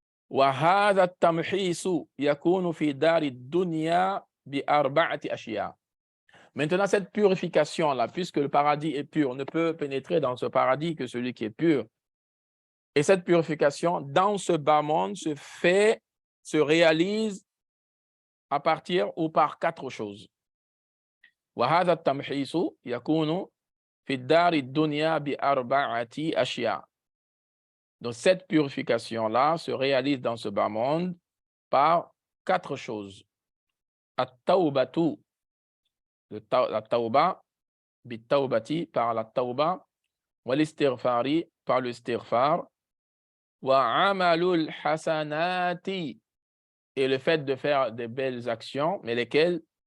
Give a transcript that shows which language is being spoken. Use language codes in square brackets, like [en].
[ar] وَهَذَا التَّمْحِيصُ يَكُونُ فِي دَارِ الدُّنْيَا بِأَرْبَعَةِ أَشْيَاءٍ. [fr] Maintenant, cette purification-là, puisque le paradis est pur, on ne peut pénétrer dans ce paradis que celui qui est pur. Et cette purification, dans ce bas monde, se réalise à partir ou par quatre choses. [ar] وهذا التمحيص يكون في الدار الدنيا بأربعة أشياء. [fr] Donc cette purification-là se réalise dans ce bas monde par quatre choses. التوبة, la tauba, بالتوبة par la tauba, [ar] والاستغفار [fr] par le istighfar, [ar] وعمل الحسنات [fr] et le fait de faire des belles actions, mais lesquelles?